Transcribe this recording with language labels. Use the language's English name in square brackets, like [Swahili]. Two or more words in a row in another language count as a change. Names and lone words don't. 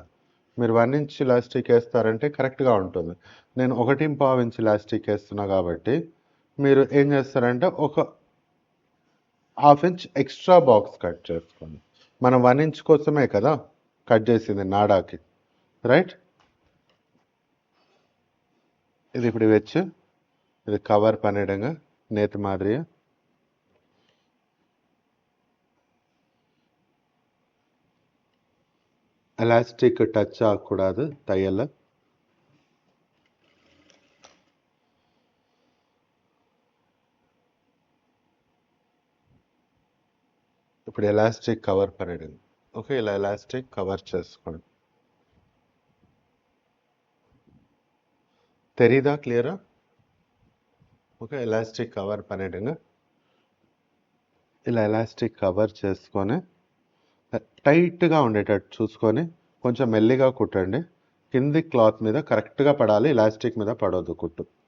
[Telugu] మీరు 1 [English] inch elastic [Telugu] వేస్తారంటే కరెక్ట్గా ఉంటుంది. నేను 1.25 [English] inch elastic [Telugu] వేస్తున్నా కాబట్టి మీరు ఏం చేస్తారంటే ఒక 1/2 ఇంచ్ [English] extra box cut [Telugu] చేసుకోండి. మనం 1 ఇంచ్ కోసమే కదా కట్ చేసింది నాడాకి, రైట్? [Tamil] இது இப்படி வச்சு இது கவர் பண்ணிடுங்க நேற்று மாதிரியே. எலாஸ்டிக் டச் ஆகக்கூடாது தையல்ல. [Telugu] ఇప్పుడు [English] elastic cover [Telugu] పనేయండి. ఓకే, ఇలా [English] elastic cover [Telugu] చేసుకోండి. [Tamil] தெரியுதா கிளியரா? [Telugu] ఓకే, [English] elastic cover [Telugu] పనేయండి. ఇలా [English] elastic cover [Telugu] చేసుకొని టైట్గా ఉండేటట్టు చూసుకొని కొంచెం మెల్లిగా కుట్టండి. కింది క్లాత్ మీద కరెక్ట్గా పడాలి, ఎలాస్టిక్ మీద పడవద్దు కుట్టు.